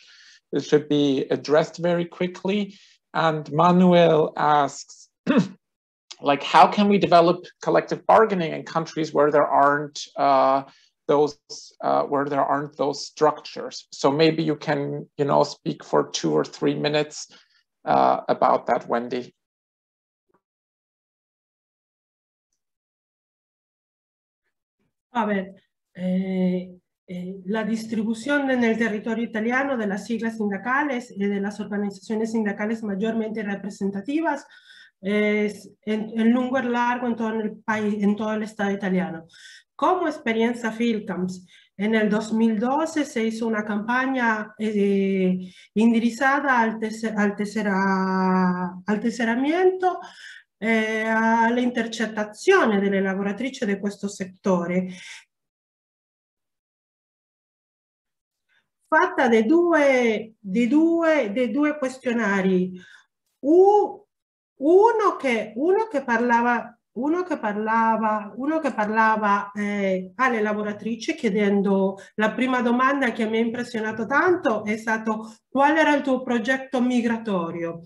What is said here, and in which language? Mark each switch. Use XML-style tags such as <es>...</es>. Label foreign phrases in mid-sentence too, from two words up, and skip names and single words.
<en>It should be addressed very quickly. And Manuel asks, like, how can we develop collective bargaining in countries where there aren't those structures? So maybe you can, you know, speak for 2 or 3 minutes about that, Wendy.</en> <es>A ver, la distribución en el territorio italiano de las siglas sindicales y de las organizaciones sindicales mayormente representativas es en lungo y largo en todo el país, en todo el estado italiano. Como experiencia FILCAMS, en el 2012 se hizo una campaña</es> <it>indirizzata al tesseramento, alle intercettazioni delle lavoratrici di questo settore, fatta di due questionari, uno che parlava alle lavoratrici chiedendo, la prima domanda che mi ha impressionato tanto è stato: qual era il tuo progetto migratorio?</it>